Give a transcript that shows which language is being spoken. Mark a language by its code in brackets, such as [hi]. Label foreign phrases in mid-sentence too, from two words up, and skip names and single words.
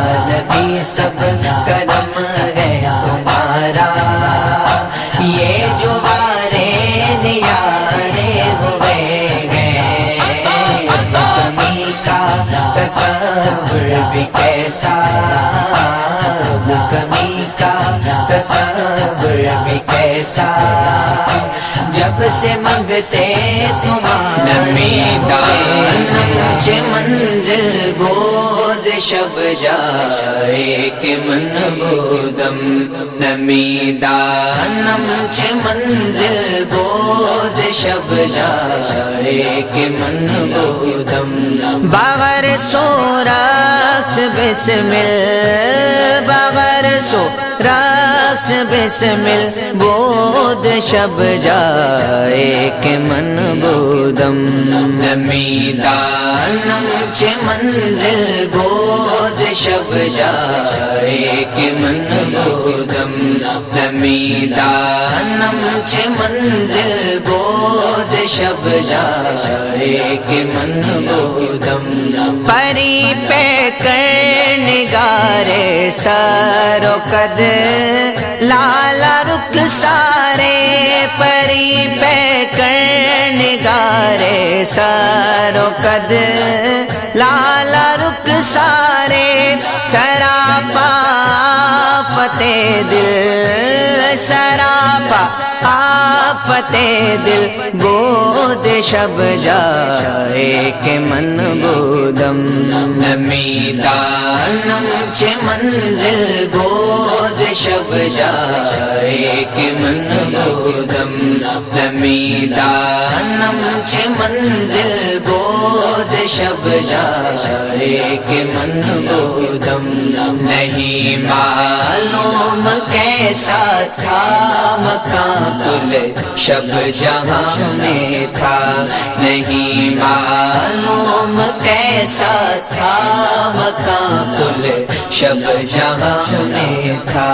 [ur] نبی سب کرم ہے تمہارا، یہ جو وارے نیارے ہوئے ہیں، اب کمی کا تصور بھی کیسا، اب کمی کا تصور بھی کیسا، جب سے منگتے تمہارے [fa] نمی دانم چه منزل بود شب جائے کہ من بودم نمیدانم چه منزل بود شب جائے کہ من بودم بغیر سو رقص بسمل بغیر سو رقص بسمل بود شب جائے کہ من بودم نمیدانم چه منزل بود شب جائے کہ من بودم نمیدانم چه منزل بود شب جائے کہ من بودم پری پہ کر نگارے سر و قد لالا رخ سارے پری پہ کر نگارے سر و قد لالا رخ سارے سراپا فتح دل سراپا آفت دل بود شب جائے کہ من بودم نمیدانم چه منزل بود شب جائے کہ من بودم نمیدانم چه منزل بود شب جائے کہ من بودم [ur] نہیں معلوم کیسا تھا مکان کل شب جہاں میں تھا نہیں معلوم کیسا تھا مکان کل شب جہاں میں تھا